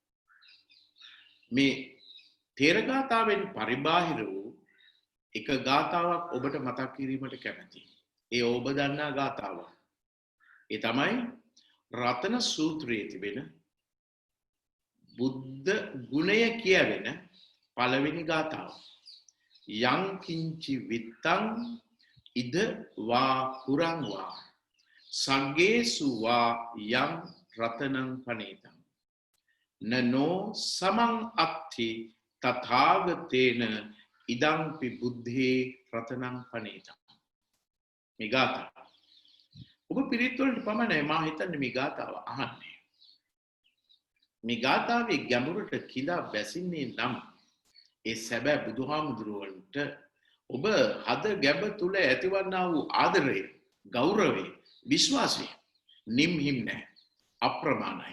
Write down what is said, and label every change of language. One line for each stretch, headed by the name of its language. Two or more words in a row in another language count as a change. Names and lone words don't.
Sinhala: මේ තේරගාතාවෙන් පරිබාහිර වූ එක ගාතාවක් ඔබට මතක් කිරීමට කැමැතියි. ඒ ඔබ දන්නා ගාතාවක්. ඒ තමයි රතන සූත්‍රයේ තිබෙන බුද්ධ ගුණය කියවෙන පළවෙනි ගාතාව.
Pali: යං කිංචි විත්තං ඉද වා පුරං වා සංගේසු වා යං රතනං පනේතං නනෝ සමං අත්ථි තථාගතේන ඉදංපි බුද්ධේ රතනං පනේතං.
Sinhala: මේ ගාතාව ඔබ පිරිත් වලට පමණයි මා හිතන්නේ මේ ගාතාව අහන්නේ. මේ ගාතාවේ ගැඹුරට කිඳා බැසින්නේ නම් ඒ සැබෑ බුදුහාමුදුරුවන්ට ඔබ හද ගැබ තුල ඇතිවන්නා වූ ආදරය, ගෞරවය, විශ්වාසය නිම්හිම් නැහැ, අප්‍රමාණයි.